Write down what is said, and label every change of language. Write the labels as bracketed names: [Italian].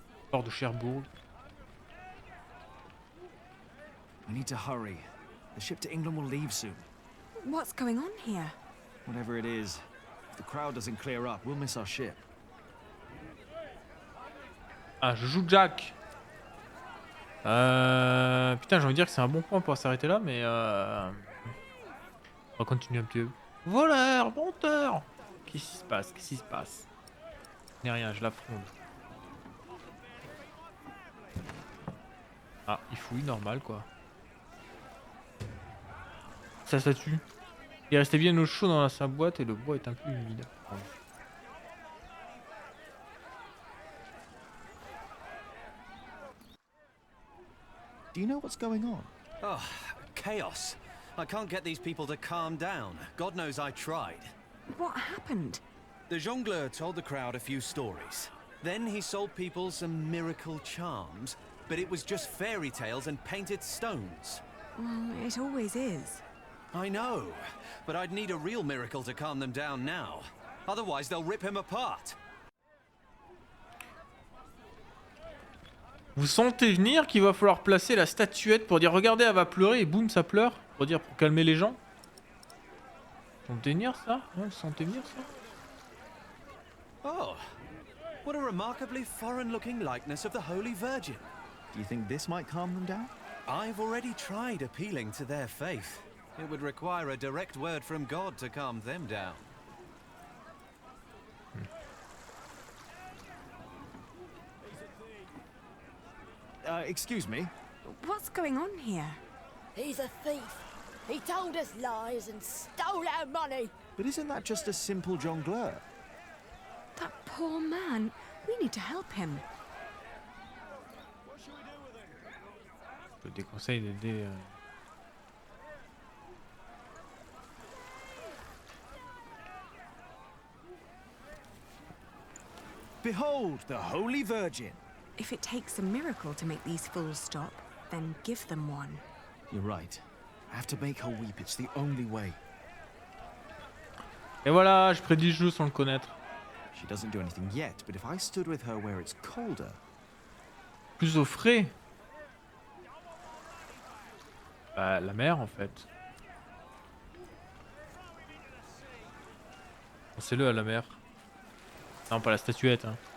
[English] Port de Cherbourg. We need to hurry. The ship to England will leave soon. What's going on here? Whatever it is, if the crowd doesn't clear up, we'll miss our ship. [French] Ah, je joue Jack. Putain, j'ai envie de dire que c'est un bon point pour s'arrêter là, mais on va continuer un petit peu. Voleur, menteur. Qu'est-ce qui se passe? Qu'est-ce qui se passe? Je n'ai rien, je l'affronte. Ah, il fouille, normal quoi. Sa statue. Il restait bien au chaud dans sa boîte et le bois est un peu humide. Pardon. [English] Do you know what's going on? Oh, chaos. I can't get these people to calm down. God knows I tried. What happened? The jongleur told the crowd a few stories. Then he sold people some miracle charms, but it was just fairy tales and painted stones. Well, it always is. I know, but I'd need a real miracle to calm them down now. Otherwise, they'll rip him apart. [French] Vous sentez venir qu'il va falloir placer la statuette pour dire regardez, elle va pleurer et boum, ça pleure. Pour dire, pour calmer les gens. Vous sentez venir ça? Ouais, vous sentez venir ça? [English] Oh, what a remarkably foreign-looking likeness of the Holy Virgin. Do you think this might calm them down? I've already tried appealing to their faith. It would require a direct word from God to calm them down. Excuse me? What's going on here? He's a thief. He told us lies and stole our money. But isn't that just a simple jongleur? That poor man. We need to help him. [French] Je te déconseille d'aider. [English] Behold the Holy Virgin. If it takes a miracle to make these fools stop, then give them one. You're right. I have to make her weep. It's the only way. [French] Et voilà, je prédis le jeu sans le connaître. [English] She doesn't do anything yet, but if I stood with her where it's colder. [French] Plus au frais. Bah, la mère en fait. Pensez-le à la mère. Non, pas la statuette. Hein.